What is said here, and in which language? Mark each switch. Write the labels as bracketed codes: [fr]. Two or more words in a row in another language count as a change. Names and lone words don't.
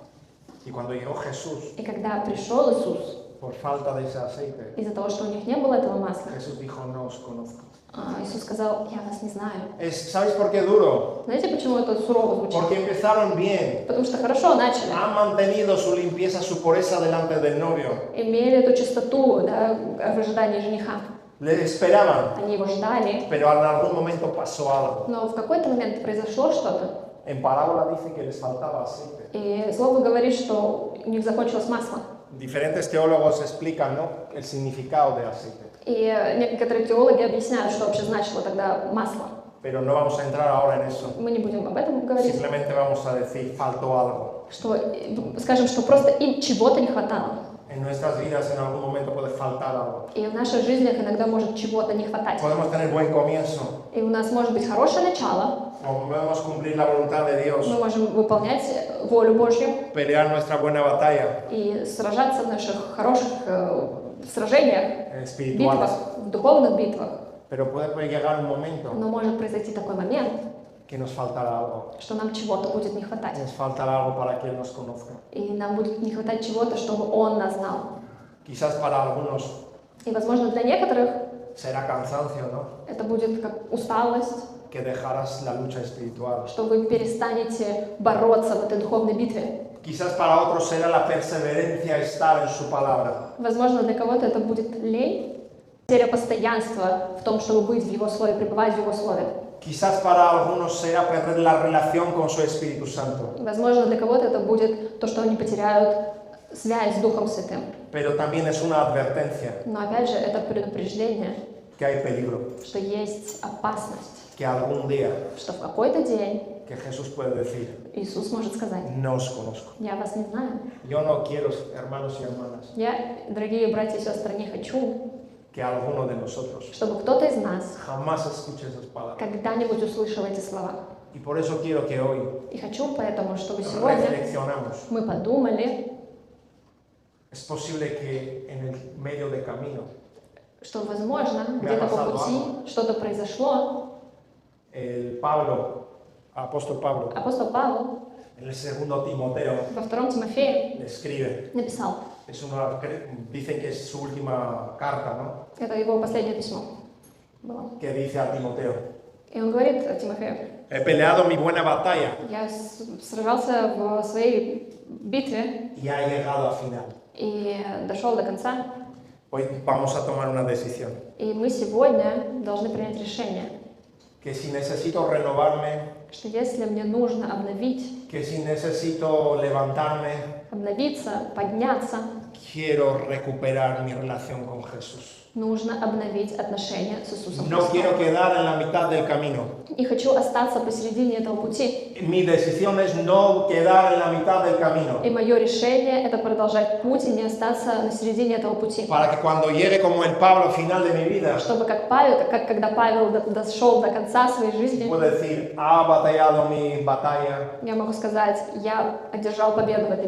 [es] Y cuando llegó Jesús, [ru] И когда пришел Иисус, [es] por falta de ese aceite, [ru] из-за того, что у них не было этого масла, [es] Jesús dijo, no os conozco. [ru] Иисус сказал, я вас не знаю. [es] ¿Sabéis por qué duro? [ru] Знаете, почему это сурово звучит? [es] Porque empezaron bien. [ru] Потому что хорошо начали. [es] Han mantenido su limpieza, su pureza delante del novio. [ru] Имели эту чистоту, да, в ожидании жениха. [es] Le esperaban, [ru] Они его ждали, [es] pero en algún momento pasó algo. [ru] но в какой-то момент произошло что-то. [es] En parábola dice que les faltaba aceite. [ru] И Слово говорит, что у них закончилось масло. [es] Diferentes teólogos explican, ¿no?, el significado de aceite. [ru] И некоторые теологи объясняют, что вообще значило тогда масло. [es] Pero no vamos a entrar ahora en eso. [ru] Мы не будем об этом говорить. [es] Simplemente vamos a decir, faltó algo. [ru] Что, скажем, что просто им чего-то не хватало. [es] En nuestras vidas en algún momento puede faltar algo. [ru] И в наших жизнях иногда может чего-то не хватать. [es] Podemos tener buen comienzo. [ru] И у нас может быть хорошее начало. [es] Podemos cumplir la voluntad de Dios. [ru] Мы можем выполнять волю Божью. [es] Pelear nuestra buena batalla. [ru] И сражаться в наших хороших сражениях, [es] Espirituales. [ru] битвах, в духовных битвах. [es] Pero puede llegar un momento [ru] Но может произойти такой момент, [es] que nos faltará algo. [ru] что нам чего-то будет не хватать. [es] Nos faltará algo para que Él nos conozca. [ru] И нам будет не хватать чего-то, чтобы Он нас знал. [es] Quizás para algunos [ru] И, возможно, для некоторых [es] será cansancio, ¿no? [ru] это будет как усталость, [es] Que dejarás la lucha espiritual. [ru] что вы перестанете бороться в этой духовной битве. [es] Quizás para otros será la perseverancia estar en su palabra. [ru] Возможно, для кого-то это будет лень, потеря постоянства в том, чтобы быть в Его Слове, пребывать в Его Слове. [es] Quizás para algunos será perder la relación con su Espíritu Santo. [ru] Возможно, для кого-то это будет то, что они потеряют связь с Духом Святым. [es] Pero también es una advertencia [ru] Но опять же, это предупреждение, [es] que hay peligro, [ru] что есть опасность, [es] que algún día [ru] что в какой-то день [es] que Jesús puede decir, [ru] Иисус может сказать, [es] no os conozco. [ru] я вас не знаю. [es] Yo no quiero, hermanos y hermanas, [ru] Я, дорогие братья и сестры, не хочу, [es] que alguno de nosotros [ru] чтобы кто-то из нас [es] jamás escuche esas palabras. [ru] когда-нибудь услышал эти слова. [es] Y por eso quiero que hoy [ru] И хочу поэтому, чтобы сегодня [es] reflexionamos. [ru] мы подумали, [es] Es posible que en el medio de camino [ru] что, возможно, где-то по пути что-то произошло. [es] el apóstol Pablo, [ru] Апостол Павел [es] en el segundo Timoteo [ru] во 2 Тимофея [es] le escribe. [ru] написал, [es] Dicen que es su última carta, ¿no? [ru] это его последнее письмо было. [es] Que dice a Timoteo, [ru] И он говорит Тимофею, [es] he peleado mi buena batalla [ru] я сражался в своей битве [es] y ha llegado a final. [ru] и дошел до конца. [es] Hoy vamos a tomar una decisión, [ru] И мы сегодня должны принять решение, [es] que si necesito renovarme, [ru] что если мне нужно обновить, [es] que si necesito levantarme, [ru] обновиться, подняться, [es] quiero recuperar mi relación con Jesús. [ru] нужно обновить отношения с Иисусом [es] No quiero [ru] Христом. [es] quedar en la mitad del camino. [ru] И хочу остаться посередине этого пути. [es] Mi decisión es no quedar en la mitad del camino. [ru] И мое решение – это продолжать путь и не остаться на середине этого пути. [es] Para que cuando llegue como el Pablo al final de mi vida, [ru] Чтобы как Павел, как когда Павел дошел до конца своей жизни, [es] pueda decir, ha batallado mi batalla [ru] я могу сказать, я одержал победу в этой